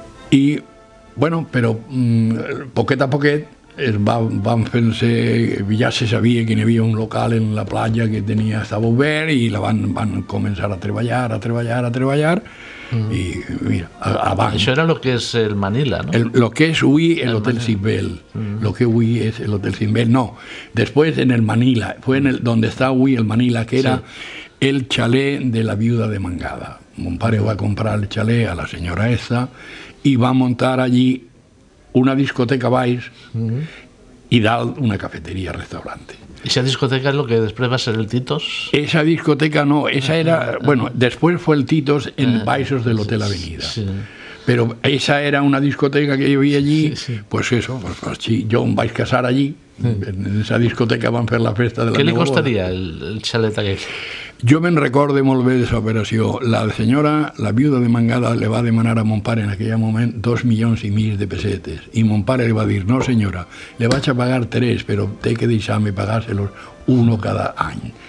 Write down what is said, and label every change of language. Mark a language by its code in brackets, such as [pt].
[ca] I, bueno, però poquet a poquet van fent-se, ja se sabia que hi havia un local en la platja que estava obert i la van començar a treballar, i mira, abans. Això era el que és el Manila, ¿no? [es] Lo que es hoy el Hotel Simbel, lo que hoy es el Hotel Simbel, no, después en el Manila, fue donde está hoy el Manila, que era el chalet de la viuda de Mangada. [ca] Mon pare va a comprar el chalet a [es] la señora esta [ca] y va a montar allí una discoteca baix y dalt una cafetería-restaurante. [es] ¿Esa discoteca es lo que después va a ser el Titos? Esa discoteca no, esa era, bueno, después fue el Titos en baixos del Hotel Avenida. Sí. Pero esa era una discoteca que yo vi allí, pues eso, pues sí, yo [ca] me vaig casar [es] allí, en esa discoteca [ca] van fer la festa de la Què li meva boda. costaria el xalet aquell? Jo me'n recorde molt bé d'aquesta operació. La senyora, la viuda de Mangada, le va demanar a mon pare en aquell moment 2,5 milions de pessetes. I mon pare li va dir, no senyora, le vaig a pagar 3, però té que deixar-me pagar-se-los uno cada any.